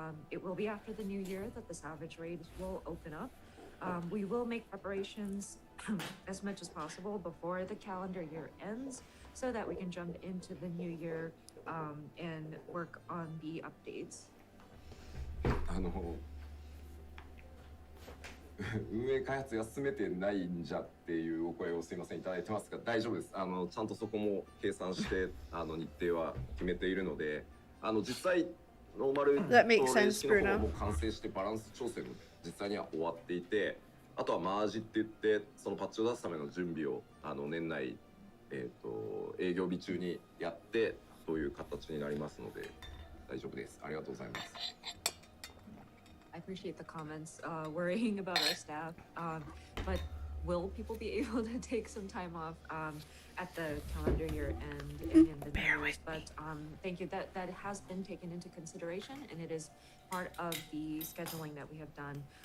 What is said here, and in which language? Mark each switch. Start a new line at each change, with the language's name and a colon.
English: It will be after the new year that the Savage raids will open up. We will make preparations as much as possible before the calendar year ends, so that we can jump into the new year and work on the updates.
Japanese: 運営開発が進めてないんじゃっていうお声をすいませんいただいてますが大丈夫です。ちゃんとそこも計算して日程は決めているので、実際ノーマルの練習の方も完成してバランス調整も実際には終わっていて、あとはマージって言ってそのパッチを出すための準備を年内営業日中にやってそういう形になりますので大丈夫です。ありがとうございます。
English: I appreciate the comments worrying about our staff, but will people be able to take some time off at the calendar year end and in the new years? But thank you. That has been taken into consideration, and it is part of the scheduling that we have done.